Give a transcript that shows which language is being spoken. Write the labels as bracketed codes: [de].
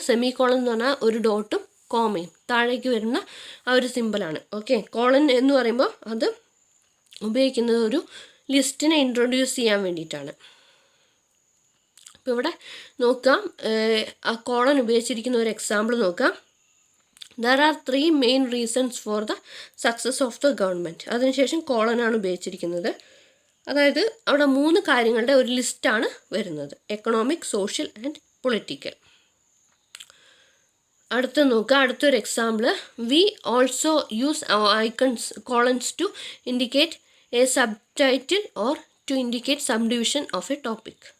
[ml] Semi colon എന്ന് പറഞ്ഞാൽ ഒരു ഡോട്ടും കോമയും താഴേക്ക് വരുന്ന ആ ഒരു സിമ്പിളാണ്. ഓക്കെ, കോളൻ എന്ന് പറയുമ്പോൾ അത് ഉപയോഗിക്കുന്നത് ഒരു ലിസ്റ്റിനെ ഇൻട്രൊഡ്യൂസ് ചെയ്യാൻ വേണ്ടിയിട്ടാണ്. ഇപ്പോൾ ഇവിടെ നോക്കാം, ആ കോളൻ ഉപയോഗിച്ചിരിക്കുന്ന ഒരു എക്സാമ്പിൾ നോക്കാം. [en] There are 3 main reasons for the success of the government. [ml] അതിനുശേഷം കോളനാണ് ഉപയോഗിച്ചിരിക്കുന്നത്. അതായത് അവിടെ 3 കാര്യങ്ങളുടെ ഒരു ലിസ്റ്റാണ് വരുന്നത്. [en] Economic, social and political. [ml] അടുത്ത നോക്കുക, അടുത്തൊരു example. [en] We also use icons colons to indicate a subtitle or to indicate subdivision of a topic.